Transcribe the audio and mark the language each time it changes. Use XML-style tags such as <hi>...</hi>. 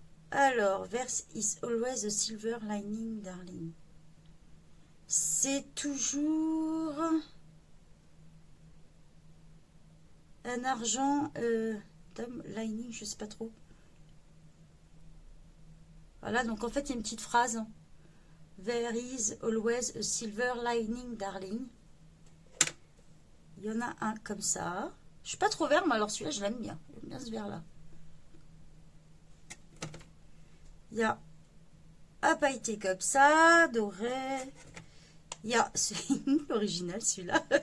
<en>Alors, verse is always a silver lining, darling.</en> <fr>C'est toujours un argent lining, je sais pas trop. Voilà, donc en fait, il y a une petite phrase.</fr> <en>There is always a silver lining, darling.</en> <fr>Il y en a un comme ça. Je suis pas trop vert, mais alors celui-là, je l'aime bien. J'aime bien ce vert-là. Il y a un pailleté comme ça, doré. Il y a l'original, celui-là.</fr>